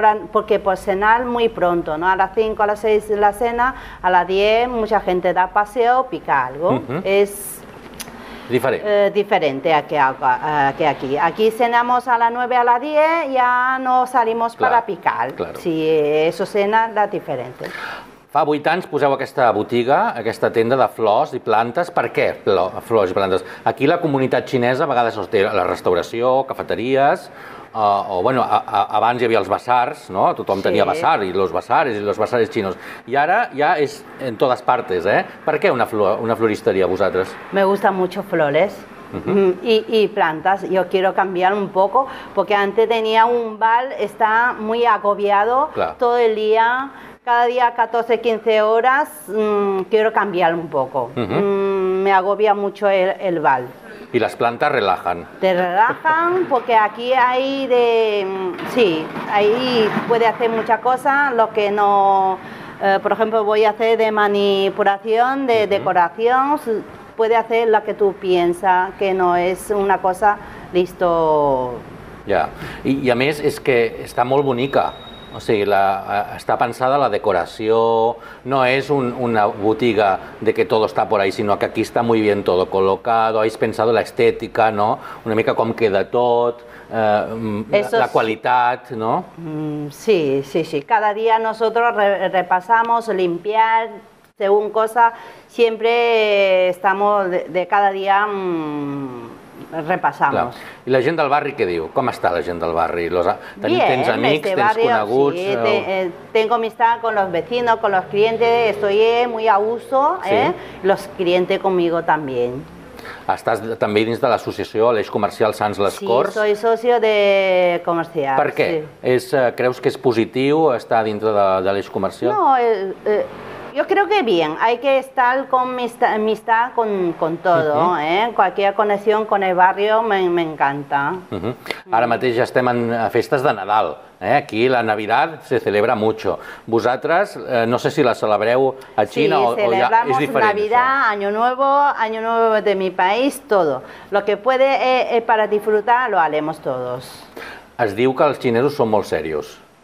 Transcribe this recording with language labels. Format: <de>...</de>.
<es>porque por cenar muy pronto, ¿no? A las 5, a las 6 la cena, a las 10 mucha gente da paseo, pica algo. Diferente que aquí. Aquí cenamos a las 9 a las 10, ya no salimos para picar. Claro. Sí, eso cena la diferente.</es> <ca>Fa 8 anys poseu aquesta botiga, aquesta tenda de flors i plantes. Per què flors i plantes? Aquí la comunitat xinesa a vegades té la restauració, cafeteries, bueno, abans hi havia els basars, no? Tothom tenia basar,</ca> <es>y los basares chinos. Y ahora ya es en todas partes, ¿eh? ¿Por qué una floristería vosotros? Me gustan mucho flores. Y plantas. Yo quiero cambiar un poco porque antes tenía un bar, está muy agobiado todo el día, cada día 14, 15 horas. Quiero cambiar un poco. Me agobia mucho el bar. Y las plantas relajan. Te relajan porque aquí hay sí, ahí puede hacer muchas cosas, lo que no, por ejemplo, voy a hacer de manipulación, de decoración, puede hacer lo que tú piensas, que no es una cosa listo.</es> <ca>Ja, i a més és que està molt bonica. O sigui, està pensada la decoració, no es una botiga</ca> <es>de que todo está por ahí, sino que aquí está muy bien todo colocado, habéis pensado la estética, ¿no?</es> <ca>Una mica com queda tot, la qualitat, ¿no?</ca> <es>Sí, sí, sí. Cada día nosotros repasamos, limpiar, según cosa, siempre estamos de cada día repassamos.</es> <ca>I la gent del barri què diu? Com està la gent del barri? Tens amics, tens coneguts?</ca> <es>Sí, tengo amistad con los vecinos, con los clientes, estoy muy a gusto, los clientes conmigo también.</es> <ca>Estàs també dins de l'associació Aleix Comercial Sants Les Corts?</ca> <es>Sí, soy socio de comercial.</es> <ca>Per què? Creus que és positiu estar dintre de l'Aleix Comercial?</ca> <es>No, yo creo que bien, hay que estar con amistad con todo, cualquier conexión con el barrio me encanta.</es> <ca>Ara mateix ja estem en festes de Nadal,</ca> <es>aquí la Navidad se celebra mucho.</es> <ca>Vosaltres, no sé si la celebreu a China o ja és diferent.</ca> <es>Sí, celebramos Navidad, Año Nuevo de mi país, todo. Lo que puede para disfrutar lo haremos todos.</es> <ca>Es diu que els xinesos són molt serios.</ca>